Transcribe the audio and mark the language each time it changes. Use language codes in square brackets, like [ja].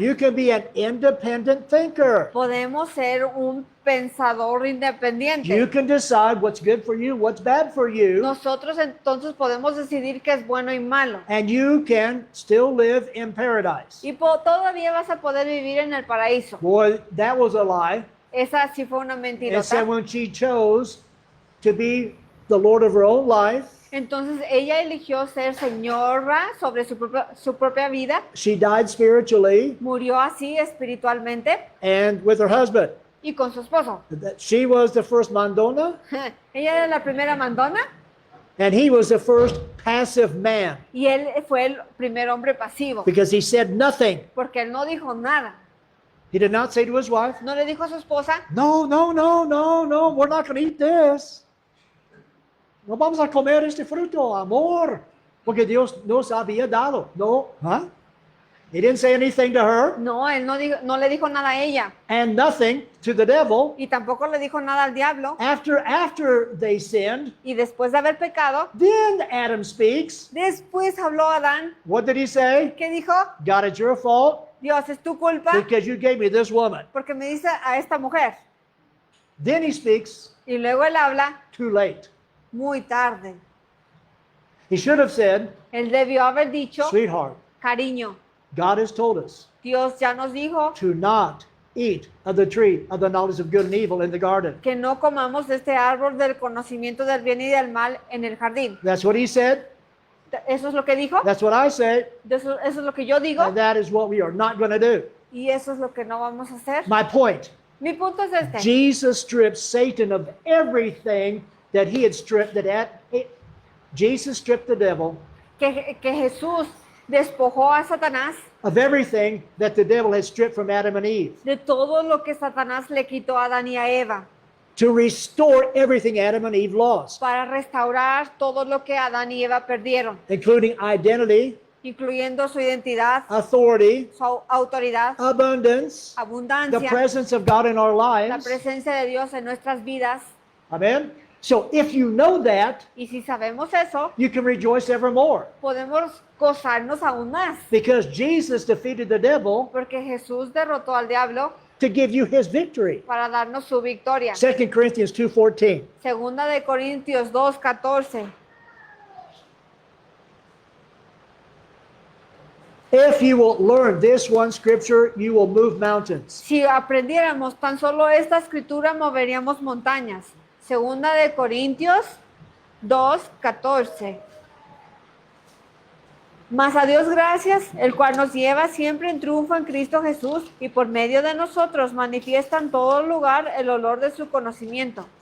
[en] You can be an independent thinker. [es] Podemos ser un pensador independiente. [en] You can decide what's good for you, what's bad for you, [es] Nosotros entonces podemos decidir qué es bueno y malo. [en] and you can still live in paradise. [es] Y todavía vas a poder vivir en el paraíso. [en] Boy, that was a lie. [es] Esa sí fue una [en] It [es] mentirota. [en] said when she chose to be the Lord of her own life, [es] Entonces ella eligió ser señora sobre su propia vida. [en] she died spiritually [es] Murió así espiritualmente [en] and with her husband. [es] y con su esposo. [en] That she was the first mandona [es] Ella era la primera mandona [en] and he was the first passive man [es] y él fue el primer hombre pasivo. [en] because he said nothing. [es] Porque él no dijo nada. [en] He did not say to his wife, [es] No le dijo a su esposa: [en] no, we're not going to eat this. [es] No vamos a comer este fruto, amor, porque Dios nos había dado. [en] No, huh? He didn't say anything to her [es] no, él no le dijo nada a ella. [en] and nothing to the devil. [es] Y tampoco le dijo nada al diablo. [en] After they sinned, [es] Y después de haber pecado, [en] then Adam speaks. [es] después habló Adán. [en] What did he say? [es] ¿Qué dijo? [en] God, it's your fault [es] Dios, es tu culpa [en] because you gave me this woman. [es] porque me dice a esta mujer. [en] Then he speaks [es] Y luego él habla [en] too late. [es] muy tarde. [en] He should have said, [es] Él debió haber dicho: [en] sweetheart, [es] cariño, [en] God has told us [es] Dios ya nos dijo [en] to not eat of the tree of the knowledge of good and evil in the garden. [es] que no comamos de este árbol del conocimiento del bien y del mal en el jardín. [en] That's what he said. [es] Eso es lo que dijo. [en] That's what I say. [es] Eso es lo que yo digo. [en] And that is what we are not going to do. [es] Y eso es lo que no vamos a hacer. [en] My point, [es] Mi punto es este. [en] Jesus stripped Satan of everything that he had stripped, Jesus stripped the devil [es] que Jesús despojó a Satanás [en] of everything that the devil had stripped from Adam and Eve, [es] de todo lo que Satanás le quitó a Adán y a Eva, [en] to restore everything Adam and Eve lost, [es] para restaurar todo lo que Adán y Eva perdieron, [en] including identity, [es] incluyendo su identidad, [en] authority, [es] su autoridad, [en] abundance, the [es] abundancia, [en] presence of God in our [es] la [en] lives. [es] presencia de Dios en nuestras vidas. [en] Amen. So if you know that, [es] Y si sabemos eso, [en] you can rejoice evermore, [es] podemos gozarnos aún más, [en] because Jesus defeated the devil [es] porque Jesús derrotó al diablo [en] to give you his victory. [es] para darnos su victoria. [en] 2 Corinthians 2:14. [es] Segunda de Corintios 2:14. [en] If you will learn this one scripture, you will move mountains. [es] Si aprendiéramos tan solo esta escritura, moveríamos montañas. Segunda de Corintios 2:14. Mas a Dios gracias, el cual nos lleva siempre en triunfo en Cristo Jesús y por medio de nosotros manifiesta en todo lugar el olor de su conocimiento.